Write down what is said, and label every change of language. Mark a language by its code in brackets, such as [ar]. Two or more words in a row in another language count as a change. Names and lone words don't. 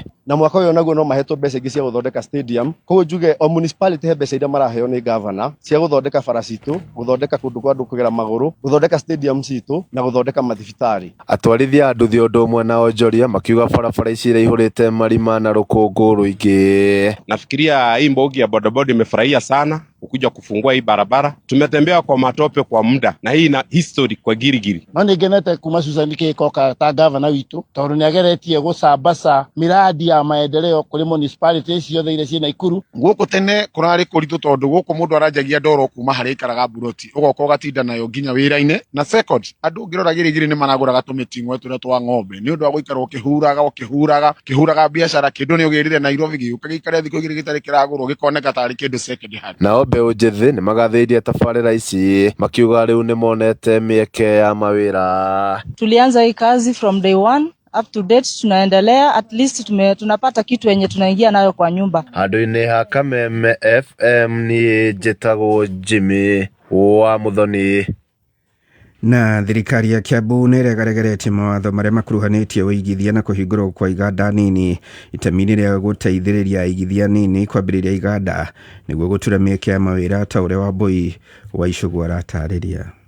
[ki] Na mwaka ũyũ naguo no mahetwo mbeca ingĩ cia gũthondeka stadium koguo njuge o municipality he mbeca iria maraheo nĩ governor cia gũthondeka bara citũ gũthondeka kũndũ kwa andũ kũgera magũrũ gũthondeka stadium citũ na gũthondeka mathibitarĩ. Atwarithia nduthi ũndũ ũmwe na onjoria makiuga barabara ici ihũrĩte marima na rũkũngũ rũingĩ. [sw] Nafikiria hii mbogi ya bodaboda imefurahia sana ukuja kufungua hii barabara. Tumetembea kwa matope kwa muda na hii na history kwa Girigiri. [ki] No ningenete kuma Susan Kikoka ta governor witu tondũ nĩ ageretie gũcambaca miradi ya maendeleo kũrĩ municipality ciothe iria ciĩ Naikuru. Gũkũ tene kũrarĩ kũritũ tondũ gũkũ mũndũ aranjagia ndoro kuma harĩa ikaraga buroti ũgoka ũgatinda nayo nginya wĩra-inĩ na second andũ ngĩrora Girigiri nĩ managũraga tũmĩting'o tũrĩa twa ng'ombe nĩ ũndũ wa gũikara ũkĩhuraga biacara kĩndũ nĩ ũgĩrire Nairobi gĩũka gĩikare thikũ igĩrĩ gĩtarĩ kĩragũrwo gĩkoneka tarĩ kĩndũ [en] second hand. [ki] Nao mbeũ njĩthĩ nĩ magathĩirie tabarĩra ici makiuga rĩu nĩ monete mĩeke ya mawĩra. [sw] Tulianza hii kazi [en] from day one up to date, [sw] tunaendelea [en] at least [sw] tunapata kitu yenye tunaingia nayo kwa nyumba. [ki] Handũ-inĩ ha Kameme FM ni njĩtagwo Jimmy wa Muthoni. Na thirikari ya Kiambu nĩ ĩregaregeretie mawatho marĩa makuruhanĩtie ũigithia na kũhingũrwo kwa iganda nini itemi-inĩ rĩa gũteithĩrĩria igithia nini kwambĩrĩria iganda nĩguo gũtura mĩeke ya mawĩra ta ũrĩa Wambui wa Icũgũ aratarĩria.